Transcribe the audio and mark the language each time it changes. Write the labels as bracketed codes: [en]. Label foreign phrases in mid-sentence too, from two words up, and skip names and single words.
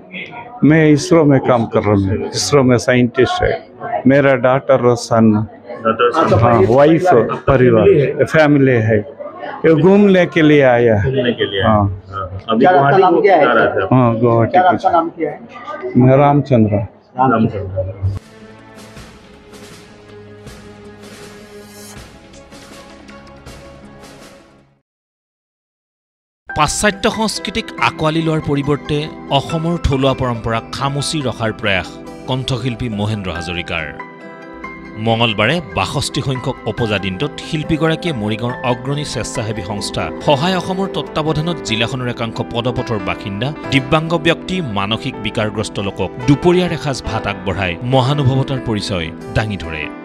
[hi] मैं इसरो में काम कर रहा हूँ इसरो में साइंटिस्ट है मेरा डॉटर और सन हाँ वाइफ परिवार फैमिली है ये घूमने के लिए आया है हाँ अभी गुवाहाटी को जा रहा था हाँ गुवाहाटी आपका नाम क्या है मैं रामचंद्र [as] পাশ্চাত্য সংস্কৃতিক আকোৱালি লোৱাৰ পৰিৱৰ্তে অসমৰ থলুৱা পৰম্পৰাক খামুচি ৰখাৰ প্ৰয়াস কণ্ঠশিল্পী মহেন্দ্ৰ হাজৰিকাৰ মঙলবাৰে ৬২ সংখ্যক উপজা দিনটোত শিল্পীগৰাকীয়ে মৰিগাঁৱৰ অগ্ৰণী স্বেচ্ছাসেৱী সংস্থা সহায় অসমৰ তত্ত্বাৱধানত জিলাখনৰ একাংশ পদপথৰ বাসিন্দা দিব্যাংগ ব্যক্তি মানসিক বিকাৰগ্ৰস্ত লোকক দুপৰীয়াৰ এসাঁজ ভাত আগবঢ়াই মহানুভৱতাৰ পৰিচয় দাঙি ধৰে